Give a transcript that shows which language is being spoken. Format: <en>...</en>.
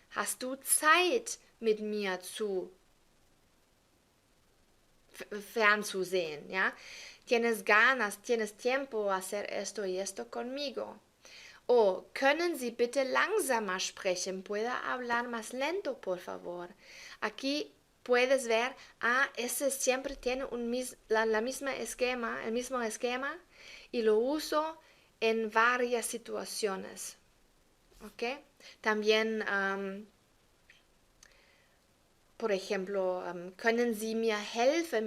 <de>¿Hast du Zeit, mit mir zu fernzusehen?</de> <es>¿Ya? ¿Tienes ganas, tienes tiempo a hacer esto y esto conmigo?</es> <de>O, ¿können Sie bitte langsamer sprechen?</de> <es>¿Puede hablar más lento, por favor? Aquí puedes ver, ese siempre tiene el mismo esquema y lo uso en varias situaciones. ¿Ok? También, por ejemplo,</es> <de>¿können Sie mir helfen?</de>